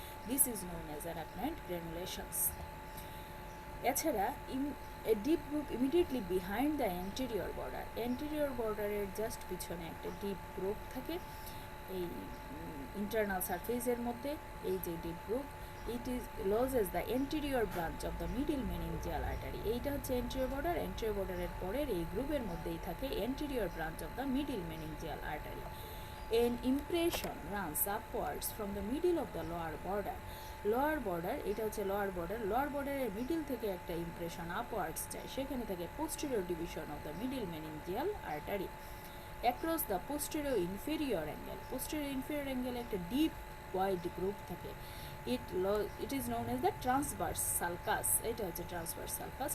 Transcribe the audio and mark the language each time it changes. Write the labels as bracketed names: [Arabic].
[English] This is known as arachnoid granulations. এছাড়া a deep group immediately behind the anterior border, [Bangla] anterior border-এর just পিছনে একটা deep group থাকে এই internal সারফেসের মধ্যে। এই যে deep group, [English] It is lodges the anterior branch of the middle meningeal artery. [Bangla] এইটা হচ্ছে এন্টেরিয়র বর্ডার। এন্টেরিয়র বর্ডারের পরের এই গ্রুপের মধ্যেই থাকে anterior branch of the middle meningeal artery. [English] An impression runs upwards from the middle of the lower border. [Bangla] Lower border, এটা হচ্ছে লোয়ার বর্ডার। লোয়ার বর্ডারের মিডিল থেকে একটা ইমপ্রেশন আপওয়ার্ডস যায়, সেখানে থাকে posterior division of the middle meningeal artery. [English] across the posterior inferior angle, [Bangla] posterior inferior অ্যাঙ্গেলে একটা ডিপ ওয়াইড গ্রুপ থাকে। [English] It is known as the transverse sulcus. [Bangla] এটা হচ্ছে ট্রান্সভার্স সালকাস।